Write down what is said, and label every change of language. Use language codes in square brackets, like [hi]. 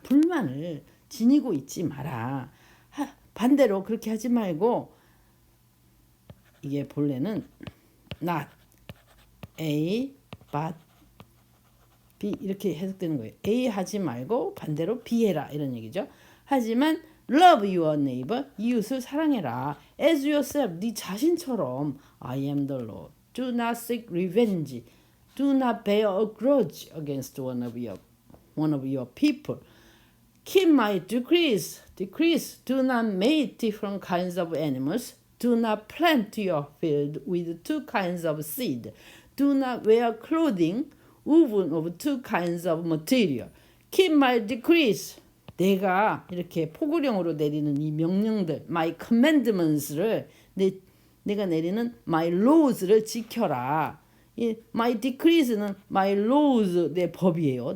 [ko] 불만을 지니고 있지 마라. 반대로 그렇게 하지 말고 이게 본래는 not A but B 이렇게 해석되는 거예요. A 하지 말고 반대로 B 해라 이런 얘기죠. 하지만 [en] love your neighbor [ko] 이웃을 사랑해라. [en] as yourself [ko] 네 자신처럼 [en] I am the Lord. Do not seek revenge. Do not bear a grudge against one of your people. Keep my decrees. Do not make different kinds of animals. Do not plant your field with two kinds of seed. Do not wear clothing woven of two kinds of material. Keep my decrees. [ko] 내가 이렇게 포구령으로 내리는 이 명령들, [en] my commandments [ko] 를 내가 내리는 my laws를 지켜라. 이 my decrees는 my laws, 내 법이에요.